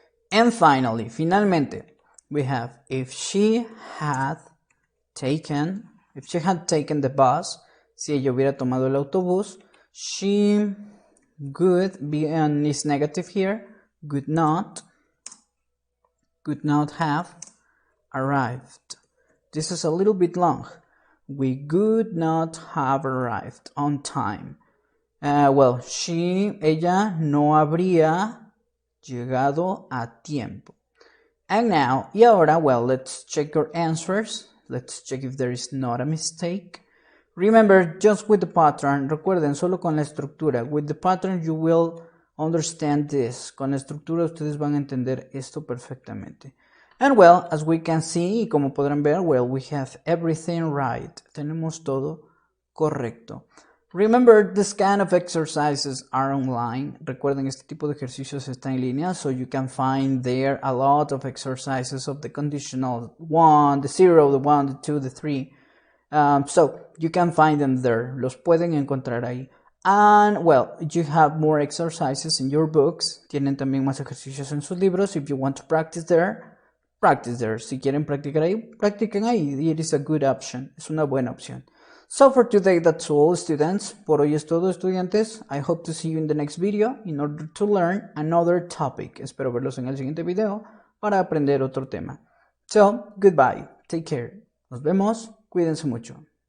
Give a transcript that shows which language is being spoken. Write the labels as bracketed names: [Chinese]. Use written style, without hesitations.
[English] And finally, finalmente, we have if she had taken the bus, [Spanish] si ella hubiera tomado el autobús, [English] she could be, and is negative here, could not have arrived. This is a little bit long. We could not have arrived on time. [Spanish] Ella no habría llegado a tiempo. [English] And now, [Spanish] y ahora, [English] well, let's check your answers. Let's check if there is not a mistake. Remember, just with the pattern, [Spanish] recuerden, solo con la estructura. [English] With the pattern you will understand this. [Spanish] Con la estructura ustedes van a entender esto perfectamente. [English] And well, as we can see, [Spanish] y como podrán ver, [English] well, we have everything right. [Spanish] Tenemos todo correcto. [English] Remember, this kind of exercises are online. [Spanish] Recuerden, este tipo de ejercicios está en línea, [English] so you can find there a lot of exercises of the conditional 1, the 0, the 1, the 2, the 3. So you can find them there. [Spanish] Los pueden encontrar ahí. [English] And well, you have more exercises in your books. [Spanish] Tienen también más ejercicios en sus libros. [English] If you want to practice there, practice there. [Spanish] Si quieren practicar ahí, practiquen ahí. [English] It is a good option. [Spanish] Es una buena opción. [English] So for today, that's all, students. [Spanish] Por hoy es todo, estudiantes. [English] I hope to see you in the next video in order to learn another topic. [Spanish] Espero verlos en el siguiente video para aprender otro tema. [English] So, goodbye. Take care. [Spanish] Nos vemos. Cuídense mucho.